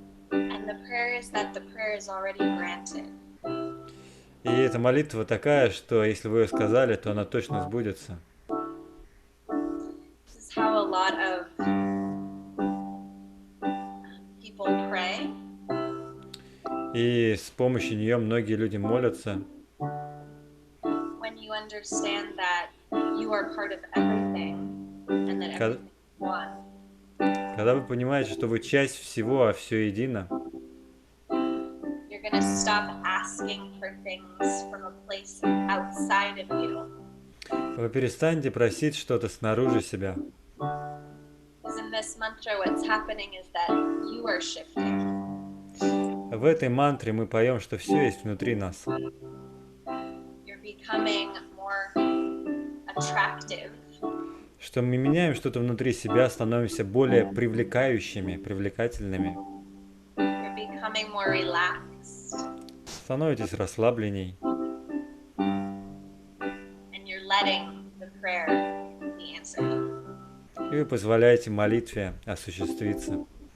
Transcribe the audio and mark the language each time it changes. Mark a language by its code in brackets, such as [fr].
[en] And the prayer is that the prayer is already granted. [ru] И эта молитва такая, что если вы ее сказали, то она точно сбудется. [en] This is how a lot of people pray. [ru] И с помощью нее многие люди молятся. [en] When you understand that you are part of everything and that everything is one. [ru] Когда вы понимаете, что вы часть всего, а все едино, [en] You're going to stop asking for things from a place outside of you. [ru] вы перестанете просить что-то снаружи себя. [en] Because in this mantra, what's happening is that you are shifting. [ru] В этой мантре мы поем, что все есть внутри нас. [en] You're becoming more attractive. [ru] что мы меняем что-то внутри себя, становимся более привлекающими, привлекательными, [en] You're becoming more relaxed [ru] становитесь расслабленней, [en] and you're letting the prayer be answered. [ru] и вы позволяете молитве осуществиться.